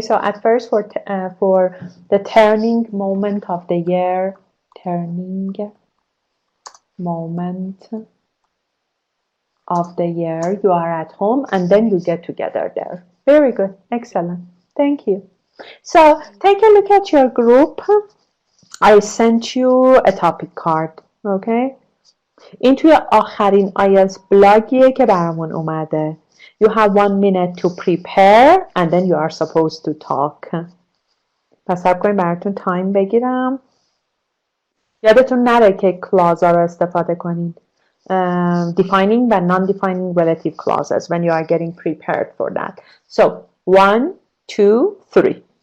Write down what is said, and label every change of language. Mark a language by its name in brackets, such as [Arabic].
[English] So at first, for the turning moment of the year, turning moment of the year, you are at home and then you get together there. Very good. Excellent. Thank you. So Thank take a look at your group. I sent you a topic card. Okay. [Persian] این توی آخرین IELTS بلاگیه که برامون اومده. [English] You have 1 minute to prepare and then you are supposed to talk. [Persian] پس سب کنیم براتون تایم بگیرم. یادتون نره که کلازا رو استفاده کنین. [English] Defining and non-defining relative clauses when you are getting prepared for that. So, 1, 2, 3.